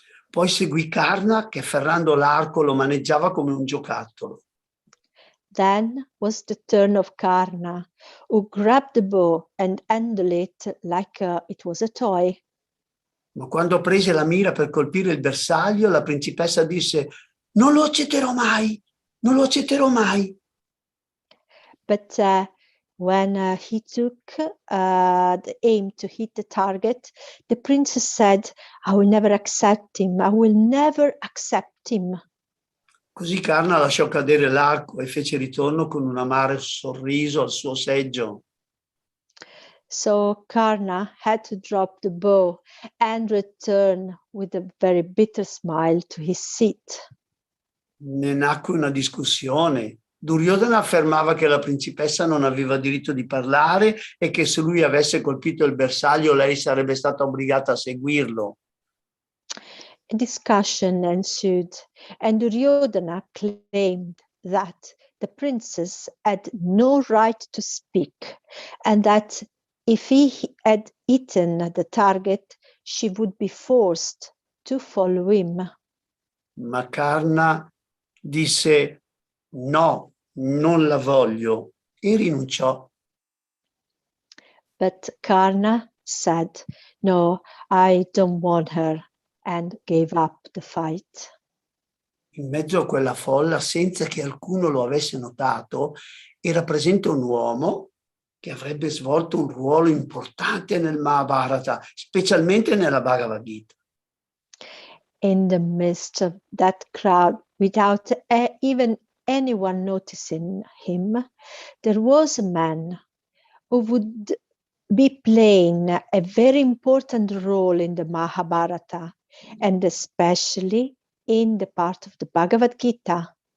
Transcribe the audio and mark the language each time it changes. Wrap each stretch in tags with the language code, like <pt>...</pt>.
<it>Poi seguì Karna che afferrando l'arco lo maneggiava come un giocattolo.</it> <en>Then was the turn of Karna, who grabbed the bow and handled it like it was a toy.</en> <it>Ma quando prese la mira per colpire il bersaglio, la principessa disse: "Non lo accetterò mai, non lo accetterò mai."</it> <en>But when he took the aim to hit the target, the princess said, "I will never accept him. I will never accept him."</en> <it>Così Karna lasciò cadere l'arco e fece ritorno con un amaro sorriso al suo seggio.</it> <en>So Karna had to drop the bow and return with a very bitter smile to his seat.</en> <it>Ne nacque una discussione. Duryodhana affermava che la principessa non aveva diritto di parlare e che se lui avesse colpito il bersaglio lei sarebbe stata obbligata a seguirlo.</it> <en>A discussion ensued, and Duryodhana claimed that the princess had no right to speak, and that if he had eaten the target, she would be forced to follow him.</en> <it>Ma Karna disse: "No, non la voglio", e rinunciò.</it> <en>But Karna said, "No, I don't want her," and gave up the fight.</en> <it>In mezzo a quella folla, senza che alcuno lo avesse notato, era presente un uomo che avrebbe svolto un ruolo importante nel Mahabharata, specialmente nella Bhagavad Gita.</it> <en>In the midst of that crowd, without even anyone noticing him, there was a man who would be playing a very important role in the Mahabharata, and especially in the part of the Bhagavad Gita.</en>